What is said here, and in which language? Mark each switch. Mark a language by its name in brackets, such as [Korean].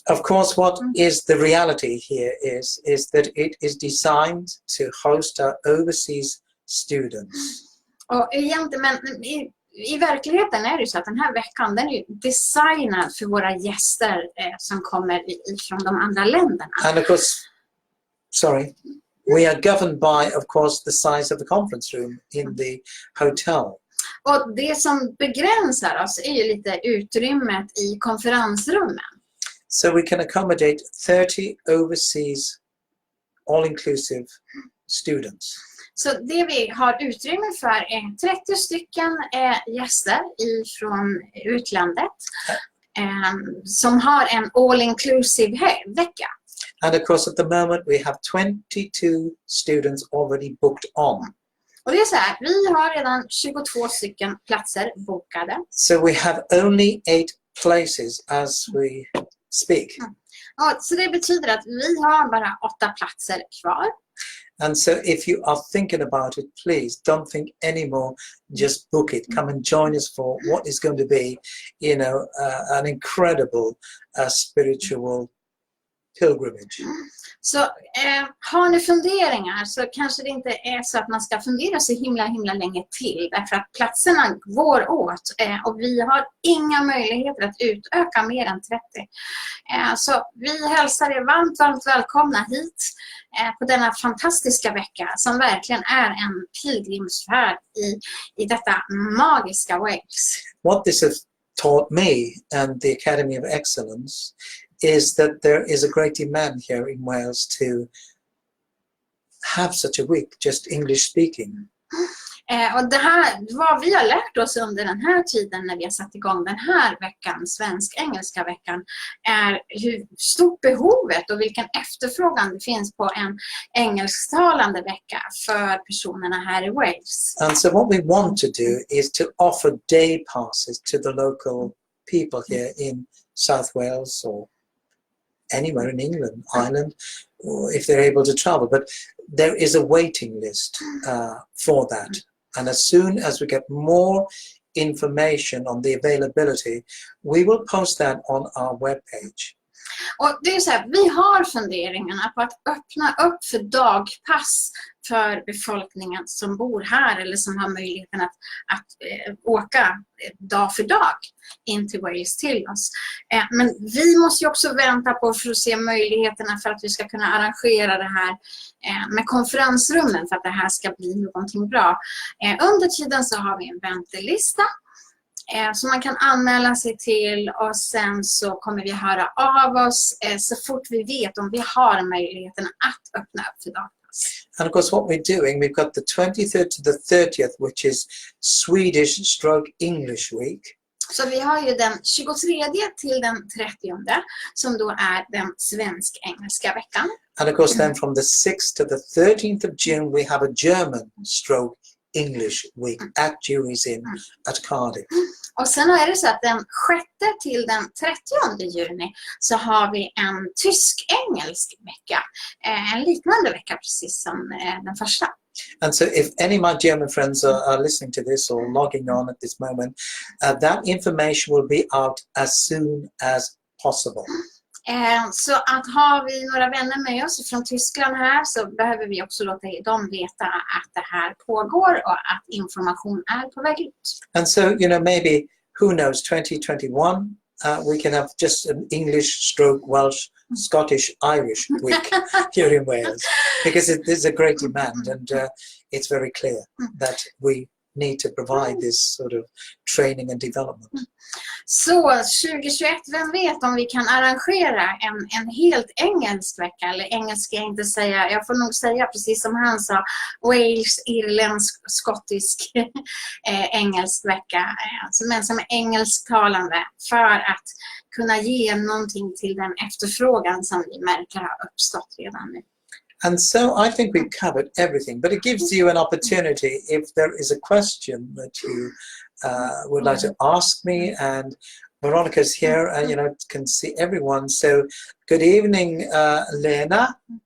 [English] Of course, what is the reality here is that it is designed to host our overseas students. [Swedish] Och egentligen, men i verkligheten är det så att den här veckan den är designad för våra gäster som kommer från de andra länderna. [English] And of course, we are governed by, of course, the size of the conference room in the hotel. [Swedish] Och det som begränsar oss är ju lite utrymmet i konferensrummen. [English] So we can accommodate 30 overseas all-inclusive students. [Swedish] Så det vi har utrymme för är 30 stycken gäster från utlandet som har en all-inclusive vecka. [English] And of course, at the moment, we have 22 students already booked on. [Swedish] Och det är så här, vi har redan 22 stycken platser bokade. [English] So we have only 8 places as we speak. [Swedish] Ja, så det betyder att vi har bara 8 platser kvar. [English] And so if you are thinking about it, please don't think anymore, just book it. Come and join us for what is going to be, an incredible spiritual pilgrimage. [Swedish] Så har ni funderingar så kanske det inte är så att man ska fundera så himla länge till. Därför att platserna går åt och vi har inga möjligheter att utöka mer än 30. Så vi hälsar er varmt välkomna hit på denna fantastiska vecka som verkligen är en pilgrimsfärd i detta magiska Wales. [English] What this has taught me and the Academy of Excellence is that there is a great demand here in Wales to have such a week, just English speaking. [Swedish] Och det här, vad vi har lärt oss under den här tiden när vi har satt igång den här veckan, svensk-engelska veckan, är hur stort behovet och vilken efterfrågan det finns på en engelsktalande vecka för personerna här i Wales. [English] And so what we want to do is to offer day passes to the local people here in South Wales or anywhere in England, Ireland, or if they're able to travel. But there is a waiting list for that. And as soon as we get more information on the availability, we will post that on our webpage. [Swedish] Och det är så här, vi har funderingarna på att öppna upp för dagpass för befolkningen som bor här eller som har möjligheten att åka dag för dag in till Wales till oss. Men vi måste ju också vänta på för att se möjligheterna för att vi ska kunna arrangera det här med konferensrummen för att det här ska bli någonting bra. Under tiden så har vi en väntelista som man kan anmäla sig till och sen så kommer vi höra av oss så fort vi vet om vi har möjligheten att öppna upp för dagpass. [English] And of course what we're doing, we've got the 23rd to the 30th, which is Swedish/English week. [Swedish] Så vi har ju den 23 till den 30 som då är den svensk-engelska veckan. [English] And of course then from the 6th to the 13th of June we have a German/English week at Jury's Inn at Cardiff. [Swedish] Och sen är det så att den 6 till den 30 juni så har vi en tysk-engelsk vecka. En liknande vecka precis som den första. [English] And so if any of my German friends are listening to this or logging on at this moment, that information will be out as soon as possible. [Swedish] Så att har vi några vänner med oss från Tyskland här så behöver vi också låta dem veta att det här pågår och att information är på väg ut. [English] And so, maybe, who knows, 2021, we can have just an English/Welsh/Scottish/Irish week here in Wales because there's a great demand and it's very clear that we need to provide this sort of training and development. [Swedish] Så 2021, vem vet om vi kan arrangera en helt engelsk vecka, eller engelsk ska jag inte säga, jag får nog säga precis som han sa, Wales, irländsk, skottisk engelsk vecka, men som är engelsktalande för att kunna ge någonting till den efterfrågan som vi märker har uppstått redan nu. [English] And so I think we've covered everything, but it gives you an opportunity if there is a question that you would like to ask me, and Veronica's here and can see everyone. So good evening, Lena.